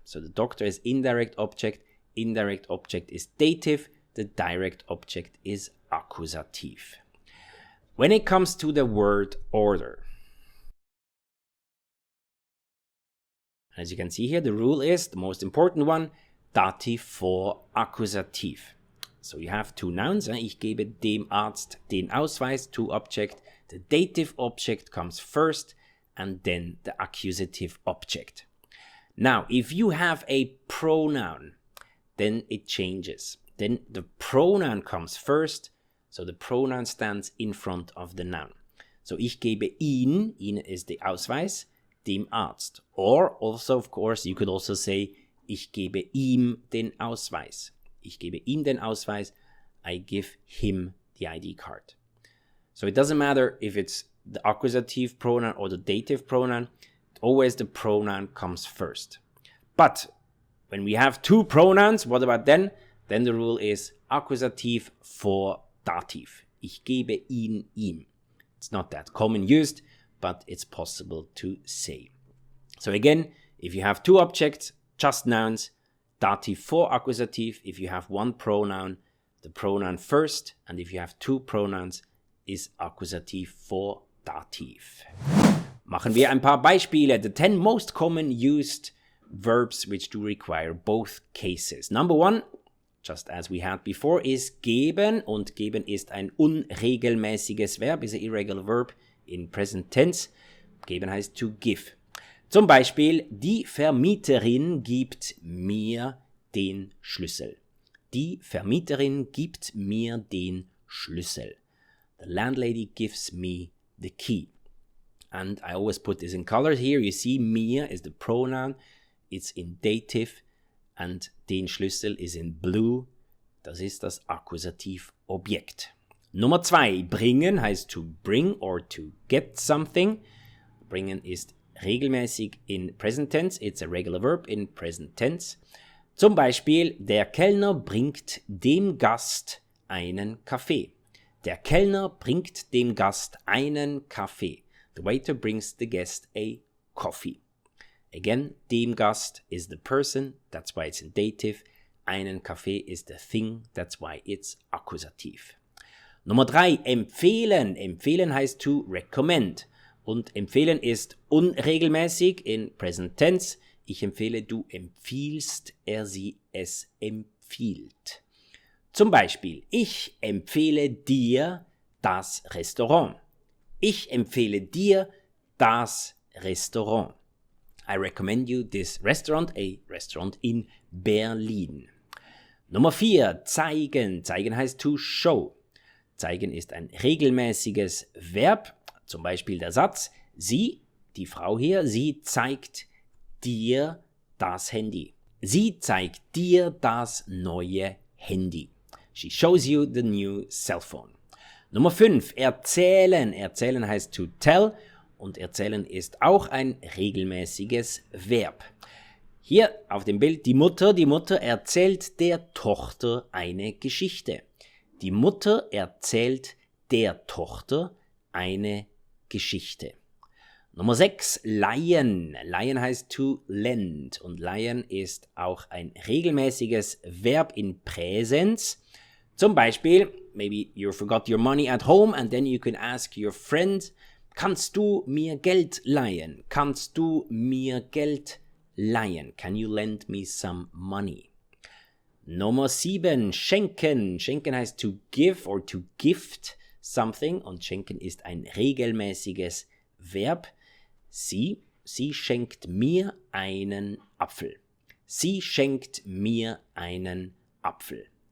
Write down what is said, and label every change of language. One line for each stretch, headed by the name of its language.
English: So the doctor is indirect object is dative, the direct object is accusative. When it comes to the word order, as you can see here, the rule is, the most important one, Dativ vor Akkusativ. So you have two nouns.
German: Ich gebe dem Arzt den Ausweis,
English: to object. The dative object comes first and then the accusative object. Now, if you have a pronoun, then it changes. Then the pronoun comes first, so the pronoun stands in front of the noun.
German: So ich gebe ihn
English: is the
German: Ausweis, dem Arzt.
English: Or also, of course, you could also say,
German: ich gebe ihm den Ausweis. Ich gebe ihm den Ausweis,
English: I give him the ID card. So it doesn't matter if it's the accusative pronoun or the dative pronoun, always the pronoun comes first. But when we have two pronouns, what about then? Then the rule is accusative vor dativ.
German: Ich gebe ihn ihm.
English: It's not that common used, but it's possible to say. So again, if you have two objects, just nouns, dativ vor accusativ. If you have one pronoun, the pronoun first, and if you have two pronouns, is accusativ vor dativ.
German: Machen wir ein paar Beispiele.
English: The 10 most common used verbs which do require both cases. Number one, just as we had before, is geben.
German: Und geben ist ein unregelmäßiges Verb,
English: is an irregular verb in present tense.
German: Geben heißt
English: to give.
German: Zum Beispiel, die Vermieterin gibt mir den Schlüssel. Die Vermieterin gibt mir den Schlüssel.
English: The landlady gives me the key. And I always put this in colors here. You see, mir is the pronoun. It's in dative. And den Schlüssel is in blue.
German: Das ist das Akkusativobjekt. Nummer 2. Bringen heißt
English: to bring or to get something.
German: Bringen ist regelmäßig
English: in present tense. It's a regular verb in present tense.
German: Zum Beispiel, der Kellner bringt dem Gast einen Kaffee. Der Kellner bringt dem Gast einen Kaffee.
English: The waiter brings the guest a coffee. Again, dem Gast is the person, that's why it's in dative. Einen Kaffee is the thing, that's why it's accusative.
German: Nummer 3, empfehlen. Empfehlen heißt
English: to recommend.
German: Und empfehlen ist unregelmäßig in present tense. Ich empfehle, du empfiehlst, er, sie, es empfiehlt. Zum Beispiel, ich empfehle dir das Restaurant. Ich empfehle dir das Restaurant.
English: I recommend you this restaurant, a restaurant in Berlin.
German: Nummer 4, zeigen. Zeigen heißt
English: to show.
German: Zeigen ist ein regelmäßiges Verb. Zum Beispiel der Satz, sie, die Frau hier, sie zeigt dir das Handy. Sie zeigt dir das neue Handy.
English: She shows you the new cell phone.
German: Nummer 5, erzählen. Erzählen heißt
English: to tell
German: und erzählen ist auch ein regelmäßiges Verb. Hier auf dem Bild die Mutter erzählt der Tochter eine Geschichte. Die Mutter erzählt der Tochter eine Geschichte. Nummer 6, leihen. Leihen heißt
English: to lend
German: und leihen ist auch ein regelmäßiges Verb in Präsens. Zum Beispiel,
English: maybe you forgot your money at home and then you can ask your friend,
German: kannst du mir Geld leihen? Kannst du mir Geld leihen?
English: Can you lend me some money?
German: Nummer 7, schenken. Schenken heißt
English: to give or to gift something
German: und schenken ist ein regelmäßiges Verb. Sie schenkt mir einen Apfel. Sie schenkt mir einen Apfel.